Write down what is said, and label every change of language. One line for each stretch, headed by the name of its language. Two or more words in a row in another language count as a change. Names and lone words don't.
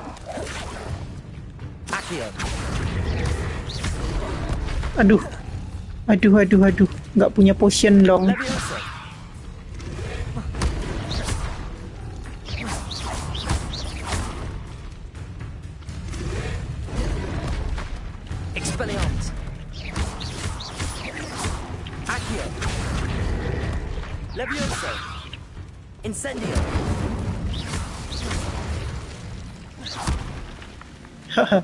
Indonesian: Aduh, Aduh, nggak punya potion dong. Expelliarmus. Accio. Levioso. Incendio. Haha.